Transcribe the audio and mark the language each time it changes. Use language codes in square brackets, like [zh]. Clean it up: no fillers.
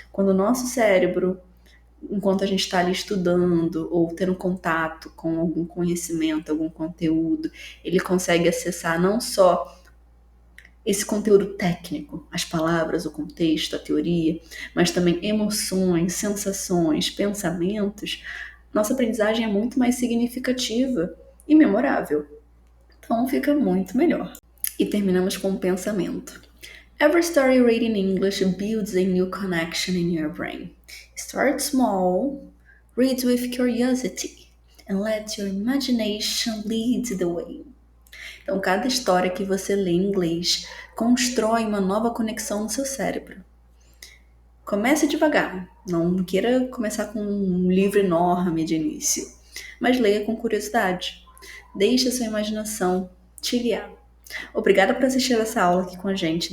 [pt] Quando o nosso cérebro, enquanto a gente está ali estudando ou tendo contato com algum conhecimento, algum conteúdo, ele consegue acessar não só esse conteúdo técnico, as palavras, o contexto, a teoria, mas também emoções, sensações, pensamentos. Nossa aprendizagem é muito mais significativa e memorável. Então fica muito melhor. E terminamos com um pensamento. [en] Every story read in English builds a new connection in your brain. Start small, read with curiosity, and let your imagination lead the way. [pt] Então, cada história que você lê em inglês constrói uma nova conexão no seu cérebro. Comece devagar, não queira começar com um livro enorme de início, mas leia com curiosidade. Deixe a sua imaginação te guiar. Obrigada por assistir essa aula aqui com a gente.